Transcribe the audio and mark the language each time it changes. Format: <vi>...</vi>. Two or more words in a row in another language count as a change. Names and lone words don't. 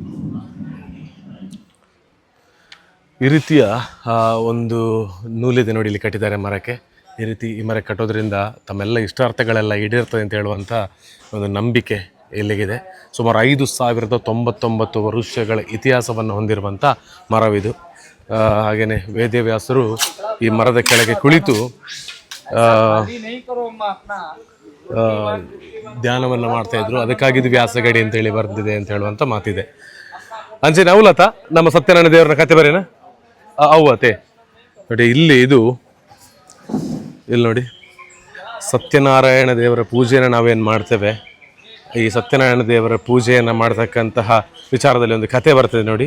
<kn>ಈ ರೀತಿಯ ಒಂದು ನೂಲಿದೆ ನೋಡಿ, ಇಲ್ಲಿ ಕಟ್ಟಿದ್ದಾರೆ ಮರಕ್ಕೆ. ಈ ರೀತಿ ಈ ಮರಕ್ಕೆ ಕಟ್ಟೋದ್ರಿಂದ ತಮ್ಮೆಲ್ಲ ಇಷ್ಟಾರ್ಥಗಳೆಲ್ಲ ಈಡೇರ್ತದೆ ಅಂತ ಹೇಳುವಂಥ ಒಂದು ನಂಬಿಕೆ ಇಲ್ಲಿಗಿದೆ. ಸುಮಾರು 5099 ವರ್ಷಗಳ ಇತಿಹಾಸವನ್ನು ಹೊಂದಿರುವಂಥ ಮರವಿದು. ಹಾಗೆಯೇ ವೇದವ್ಯಾಸರು ಈ ಮರದ ಕೆಳಗೆ ಕುಳಿತು</kn> <hi>नहीं करो अपना</hi> <kn>ಧ್ಯಾನವನ್ನು ಮಾಡ್ತಾಯಿದ್ರು. ಅದಕ್ಕಾಗಿ ಇದು ವ್ಯಾಸಗಡಿ ಅಂತೇಳಿ ಬರ್ತಿದೆ ಅಂತ ಹೇಳುವಂಥ ಮಾತಿದೆ. ಅಂಚೆ ಅವಲತ ನಮ್ಮ ಸತ್ಯನಾರಾಯಣ ದೇವರ ಕತೆ ಬರೇನ ಅವತೆ ನೋಡಿ. ಇಲ್ಲಿ ನೋಡಿ, ಸತ್ಯನಾರಾಯಣ ದೇವರ ಪೂಜೆಯನ್ನು ನಾವೇನು ಮಾಡ್ತೇವೆ, ಈ ಸತ್ಯನಾರಾಯಣ ದೇವರ ಪೂಜೆಯನ್ನು ಮಾಡ್ತಕ್ಕಂತಹ ವಿಚಾರದಲ್ಲಿ ಒಂದು ಕತೆ ಬರ್ತದೆ ನೋಡಿ.</kn>